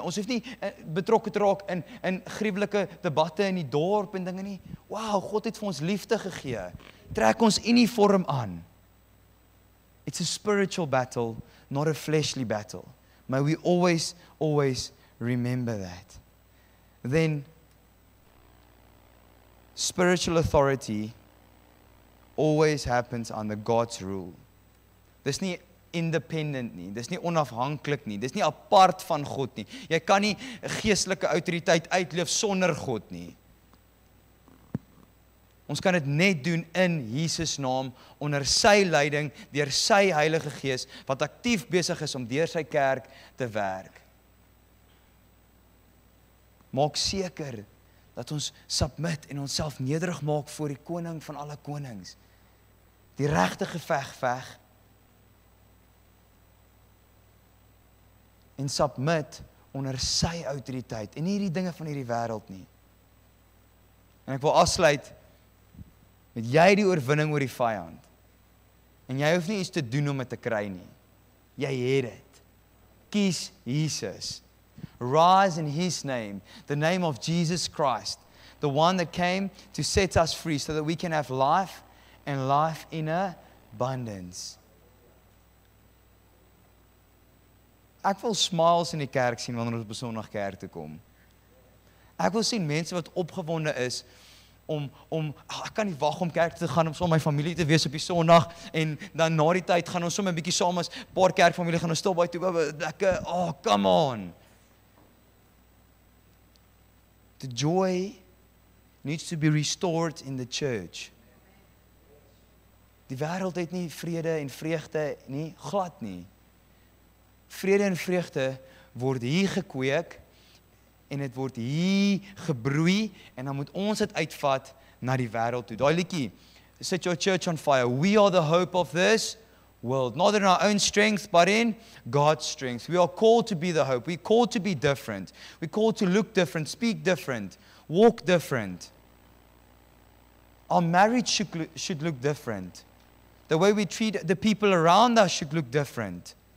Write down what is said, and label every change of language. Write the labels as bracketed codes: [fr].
[af] Ons hoef nie betrokke te raak in gruwelike debatte in die dorp en dinge nie. Wow, God het vir ons liefde gegee. Trek ons uniform aan. [en] It's a spiritual battle, not a fleshly battle. May we always remember that. Then, spiritual authority always happens under God's rule. [af] Dis nie independent nie, dis nie onafhanklik nie, dis nie apart van God nie. Jy kan nie 'n geestelike autoriteit uitleef sonder God nie. Ons kan dit net doen in Jesus naam, onder sy leiding, deur sy Heilige Gees, wat aktief besig is om deur sy kerk te werk. Maak seker dat ons submit en onsself nederig maak voor die koning van alle konings. Die regte geveg veg. En submit onder sy autoriteit en nie die dinge van hierdie wêreld nie. En ek wil afsluit met jy die oorwinning oor die vyand. En jy hoef nie iets te doen om dit te kry nie. Jy het dit. Kies Jesus. [en] Rise in His name, the name of Jesus Christ, the one that came to set us free so that we can have life and life in abundance. [af] Ek wil smiles in die kerk sien wanneer ons op Sondag kerk toe kom. Ek wil sien mense wat opgewonde is om ek kan nie wag om kerk te gaan om saam met my familie te wees op die Sondag en dan na die tyd gaan ons sommer 'n bietjie saam as paar kerkfamilie gaan ons stil by toe lekker, [en] come on. The joy needs to be restored in the church. [af] Die wêreld het nie vrede en vreugde nie, glad nie. Vrede en vreugde word hier gekweek en dit word hier gebroei en dan moet ons dit uitvat na die wêreld toe. Daai liedjie, Set Your Church on Fire. [en] We are the hope of this world, not in our own strength, but in God's strength. We are called to be the hope. We're called to be different. We're called to look different, speak different, walk different. Our marriage should look different. The way we treat the people around us should look different.